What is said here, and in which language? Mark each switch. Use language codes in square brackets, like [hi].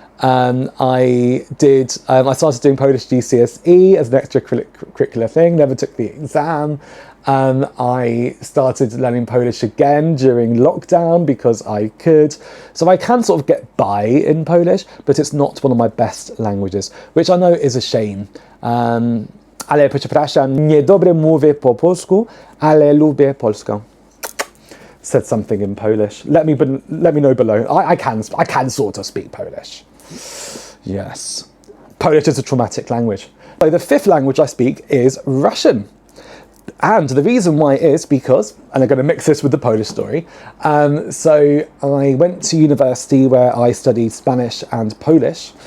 [en] I started doing Polish GCSE as an extracurricular thing, never took the exam. I started learning Polish again during lockdown because I could. So I can sort of get by in Polish, but it's not one of my best languages, which I know is a shame. [pl] Ale przepraszam, niedobre mówię po polsku, ale lubię Polskę. [en] Said something in Polish. Let me know below. I can sort of speak Polish. Yes. Polish is a traumatic language. So the fifth language I speak is Russian. And the reason why is because, and I'm going to mix this with the Polish story, so I went to university where I studied Spanish and Polish.